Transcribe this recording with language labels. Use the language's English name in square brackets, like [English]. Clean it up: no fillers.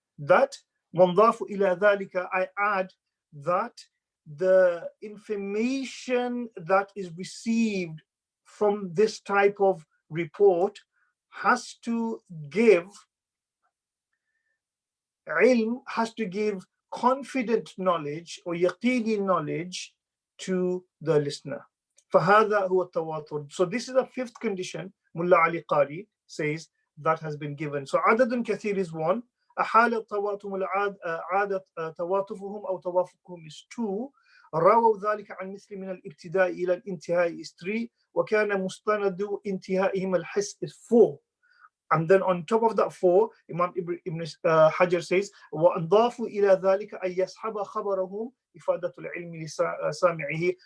[English] That [Arabic] وَانْضَافُوا إِلَى ذَلِكَ, [English] I add that the information that is received from this type of report has to give ilm, has to give confident knowledge or yaqini knowledge to the listener. [Arabic] فهذا هو التواتر. [English] So this is the 5th condition Mullah Ali Qari says that has been given. So [Arabic] عدد كثير [English] is 1. [Arabic] أحال التواتم عادة تواتفهم أو توافقهم [English] is 2. [Arabic] رووا ذلك عن مثل من الابتداء إلى الانتهاء [English] is 3. [Arabic] وكان مستند انتهائهم الحس [English] is 4. And then on top of that 4, Imam Ibn Hajar says, [Arabic] وَأَنْضَافُوا إِلَى ذَلِكَ أَن يَصْحَبَ خَبَرَهُمْ إِفَادَةُ الْعِلْمِ لِسَامِعِهِ.